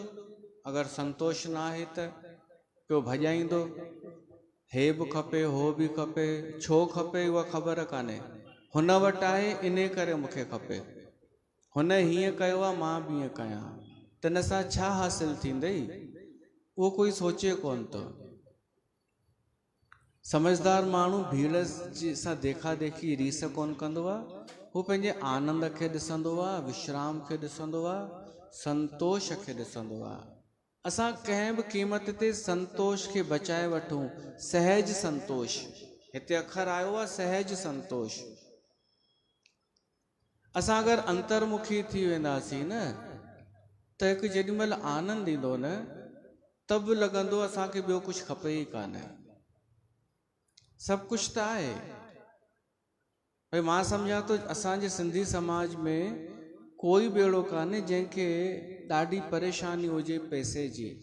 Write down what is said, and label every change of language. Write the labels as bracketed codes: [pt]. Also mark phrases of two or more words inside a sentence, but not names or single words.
[sd] अगरि संतोष न आहे त पियो भॼाईंदो, हे बि खपे, हो बि खपे, छो खपे उहा ख़बर कान्हे, हुन वटि आहे इन करे मूंखे खपे, हुन हीअं कयो आहे मां बि हीअं कयां, त हिन सां छा हासिलु थींदई उहो कोई सोचे कोन थो। समझदार माण्हू भीड़ सां देखा देखी रीस कोन कंदो आहे, हू पंहिंजे आनंद खे ॾिसंदो आहे, विश्राम खे ॾिसंदो आहे, संतोष खे ॾिसंदो आहे। असां कंहिं बि क़ीमत ते संतोष खे बचाए वठूं, सहज संतोष, हिते अखर आयो आहे सहज संतोष। असां अगरि अंतर्मुखी थी वेंदासीं न, त हिकु जेॾी महिल आनंद ईंदो न, तब बि लॻंदो असांखे ॿियो कुझु खपे ई कान्हे, सभु कुझु त आहे। भई मां सम्झां थो असांजे सिंधी समाज में कोई बि अहिड़ो कान्हे जंहिंखे ॾाढी परेशानी हुजे पैसे जी।